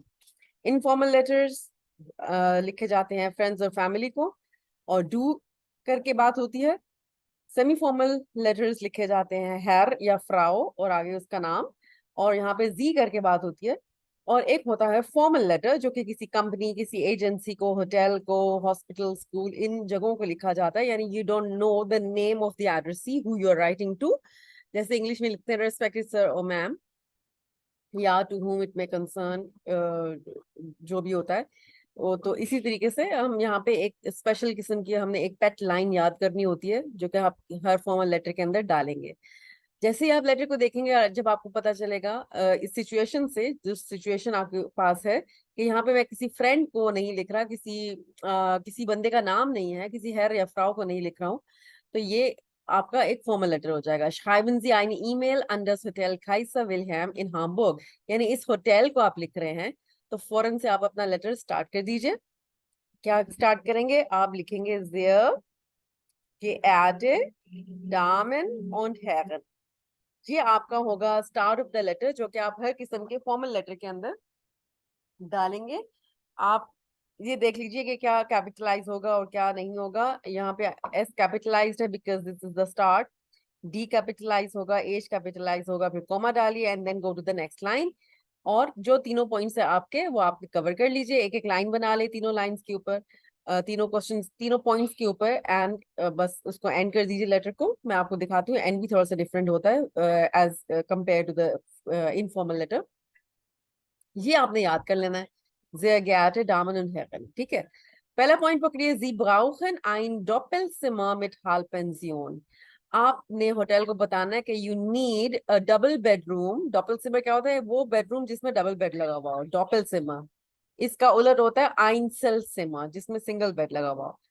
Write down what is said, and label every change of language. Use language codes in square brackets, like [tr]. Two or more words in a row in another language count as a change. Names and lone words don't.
[hi] इनफॉर्मल लेटर्स लिखे जाते हैं फ्रेंड्स और फैमिली को, और डू करके बात होती है। सेमी फॉर्मल लेटर्स लिखे जाते हैं हैर या फ्राओ और आगे उसका नाम, और यहाँ पे जी करके बात होती है। और एक होता है फॉर्मल लेटर, जो कि किसी कंपनी, किसी एजेंसी को, होटल को, हॉस्पिटल, स्कूल, इन जगहों को लिखा जाता है। [en] यानी you don't know the name of the addressee who you are writing to. [hi] जैसे इंग्लिश में लिखते हैं [en] respected sir [hi] और मैम, या [en] to whom it may concern, [hi] जो भी होता है वो। तो इसी तरीके से हम यहाँ पे एक स्पेशल किस्म की हमने एक पेट लाइन याद करनी होती है, जो कि आप हर फॉर्मल लेटर के अंदर डालेंगे। जैसे ही आप लेटर को देखेंगे, जब आपको पता चलेगा इस सिचुएशन से, जो सिचुएशन आपके पास है कि यहाँ पे मैं किसी फ्रेंड को नहीं लिख रहा, किसी बंदे का नाम नहीं है, किसी हैर या फ्राउ को नहीं लिख रहा हूँ, तो ये आपका एक फॉर्मल लेटर हो जाएगा। [de] Schreiben Sie eine E-Mail an das Hotel Kaiser Wilhelm in Hamburg। [hi] यानी इस होटल को आप लिख रहे हैं, तो फौरन से आप अपना लेटर स्टार्ट कर दीजिए। क्या स्टार्ट करेंगे? आप लिखेंगे [de] sehr geehrte Damen und Herren। [hi] ये आपका होगा [en] start of the letter, [hi] जो कि आप हर किस्म के फॉर्मल लेटर के अंदर डालेंगे। आप ये देख लीजिए कि क्या कैपिटलाइज होगा और क्या नहीं होगा। यहाँ पे एस कैपिटलाइज्ड है [en] because this is the start. [hi] डी कैपिटलाइज होगा, एच कैपिटलाइज होगा, फिर कॉमा डालिए [en] and then go to the next line. [hi] और जो तीनों पॉइंट्स है आपके, वो आप कवर कर लीजिए। एक एक लाइन बना ले तीनों लाइंस के ऊपर, तीनों क्वेश्चन, तीनों पॉइंट्स के ऊपर, एंड बस उसको एंड कर दीजिए लेटर को। मैं आपको दिखाती हूँ, एंड भी थोड़ा सा डिफरेंट होता है [en] as compare to the informal letter. [hi] ये आपने याद कर लेना है, [de] sehr geehrte Damen und Herren। [hi] ठीक है, पहला पॉइंट पकड़िए, [de] Sie brauchen ein Doppelzimmer mit Halbpension। [hi] आपने होटल को बताना है कि [en] you need a double bedroom. [hi] डबल सिमर क्या होता है? वो बेडरूम जिसमें डबल बेड लगा हुआ हो, डबल सिमर। इसका उलट होता है [de] Einzelzimmer, [hi] जिसमें सिंगल बेड लगा हुआ हो।